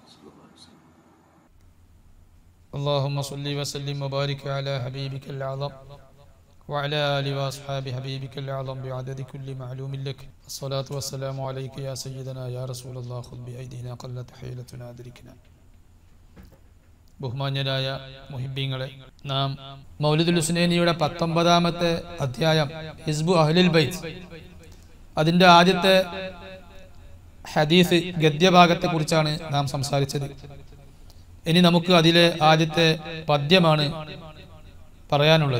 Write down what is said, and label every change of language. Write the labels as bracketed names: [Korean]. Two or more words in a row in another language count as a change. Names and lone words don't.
[Arabic] اللهم صل وسلم وبارك على حبيبك الأعظم وعلى آله وأصحاب حبيبك الأعظم بعدد كل معلوم لك. الصلاة والسلام عليك يا سيدنا يا رسول الله. خذ بأيدينا قلت حيلتنا أدركنا. [Malayalam] ബഹുമാന്യരായ മുഹിബ്ബീങ്ങളെ, നാം മൗലിദുൽ ഹുസ്നൈനിയുടെ 19ാമത്തെ അധ്യായം ഹിസ്ബു അഹ്ലുൽ ബൈത്ത്, അതിൻ്റെ ആദ്യത്തെ ഹദീസ് ഗദ്യഭാഗത്തെ കുറിച്ചാണ് നാം സംസാരിച്ചത്. ഇനി നമുക്ക് അതിലെ ആദ്യത്തെ പദ്യമാണ് പറയാനുള്ളത്.